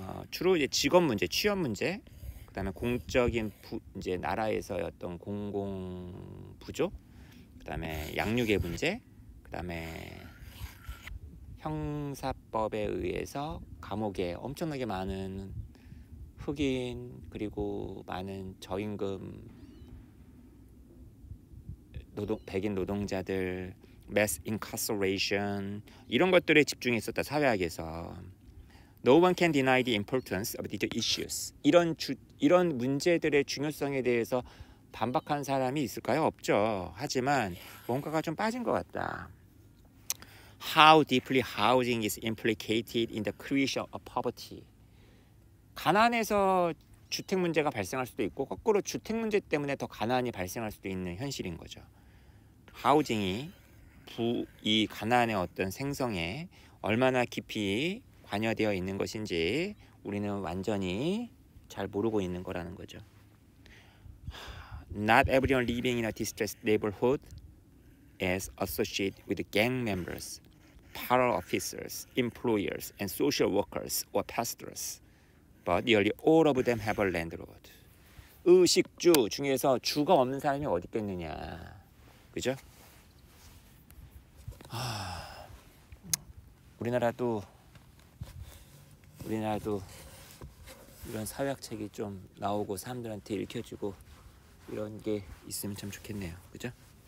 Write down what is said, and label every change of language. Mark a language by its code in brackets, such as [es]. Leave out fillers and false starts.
[ko] 주로 이제 직업 문제, 취업 문제, 그다음에 공적인 이제 나라에서의 어떤 공공 부족, 그다음에 양육의 문제, 그다음에 형사법에 의해서 감옥에 엄청나게 많은 흑인 그리고 많은 저임금 백인 노동자들, mass incarceration 이런 것들에 집중했었다 사회학에서. [en] No one can deny the importance of these issues. [ko] 이런 문제들의 중요성에 대해서 반박한 사람이 있을까요? 없죠. 하지만 뭔가가 좀 빠진 것 같다. [en] How deeply housing is implicated in the creation of poverty. [ko] 가난에서 주택 문제가 발생할 수도 있고 거꾸로 주택 문제 때문에 더 가난이 발생할 수도 있는 현실인 거죠. 하우징이 이 가난의 어떤 생성에 얼마나 깊이 관여되어 있는 것인지 우리는 완전히 잘 모르고 있는 거라는 거죠. [en] Not everyone living in a distressed neighborhood is associated with gang members, parole officers, employers, and social workers or pastors, but nearly all of them have a landlord. [ko] 의식주 중에서 주가 없는 사람이 어디 있겠느냐, 그죠? 우리나라도 우리나라도 이런 사회학책이 좀 나오고 사람들한테 읽혀지고 이런 게 있으면 참 좋겠네요. 그죠?